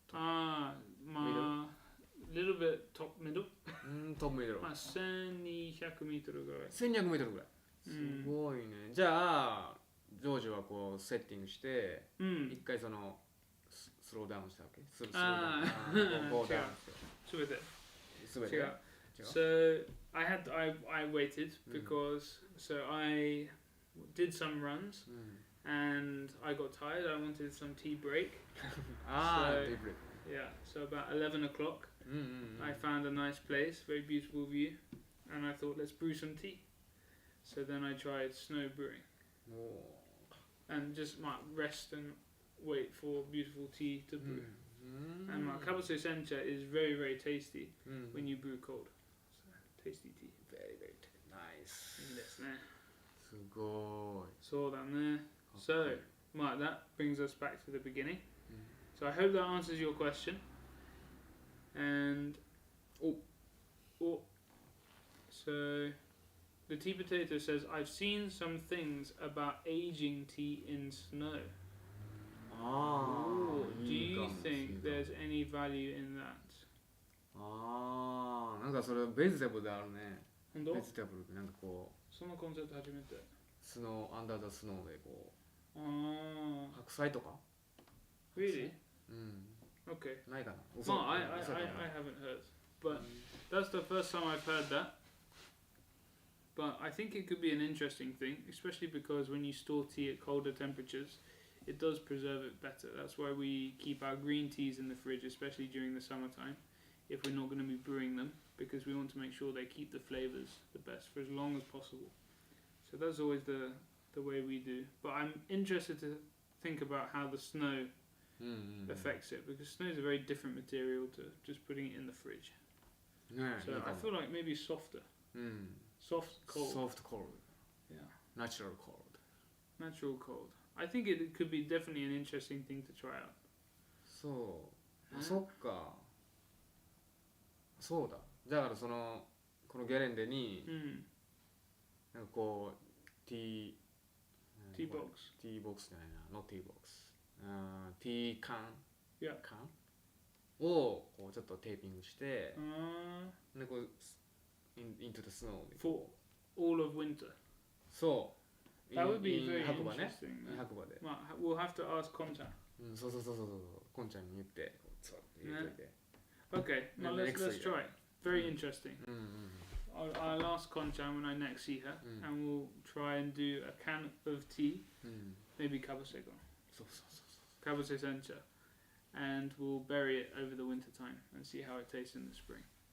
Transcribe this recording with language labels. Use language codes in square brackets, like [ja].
[ja] まあ [en] little bit top middle. [ja] トップミドル。まあ1200メートルぐらい。 1200メートルぐらい。すごいね。じゃあジョージはこうセッティングして、一回そのスローダウンしたわけ？スローダウン。ゴーダウン。すべて。すべて。違う。 [en] So I waited because so I did some runs and I got tired. I wanted some tea break. Tea break. Yeah. So about 11 o'clock, I found a nice place, very beautiful view, and I thought let's brew some tea. So then I tried snow brewing. And just rest and wait for beautiful tea to brew. And kabase sencha is very, very tasty when you brew cold. So, tasty tea. Very, very nice. [ja] いいですね。すごい。そうだね。 [en] So, that brings us back to the beginning. So I hope that answers your question. And so the tea potato says, I've seen some things about aging tea in snow. Do you think there's any value in that? [ja] なんかそれベジタブルであるね。本当？ベジタブルなんかこう。そのコンセプト初めて。スノーアンダーザスノーでこう。白菜とか？ [en] Really? Okay. [ja] ないかな。 [en] Well, I haven't heard, but that's the first time I've heard that. But I think it could be an interesting thing, especially because when you store tea at colder temperatures, it does preserve it better. That's why we keep our green teas in the fridge, especially during the summertime, if we're not going to be brewing them, because we want to make sure they keep the flavors the best for as long as possible. So that's always the way we do. But I'm interested to think about how the snow affects it, because snow is a very different material to just putting it in the fridge. So I feel like maybe softer. Soft cold. Soft cold. Yeah. Natural cold. Natural cold. I think it could be definitely an interesting thing to try out. [ja] そう。そっか。そうだ。だからそのこのゲレンデに、なんかこうティーボックスじゃないな、ノッティーボックス。ティー缶缶をこうちょっとテーピングして、でこう [en] into the snow for all of winter. [ja] そう。 [en] That would be very [ja] 白馬ね。 [en] interesting. [ja] 白馬で。 [en] We'll have to ask Kon-chan. [ja] そう。こんちゃんに言ってそう入れといて。 [en] Okay, now let's try it. Very interesting. I'll ask Kon-chan when I next see her, and we'll try and do a can of tea, maybe kabase-gon. [ja] そう。 [en] Kabase sencha, and we'll bury it over the winter time and see how it tastes in the spring.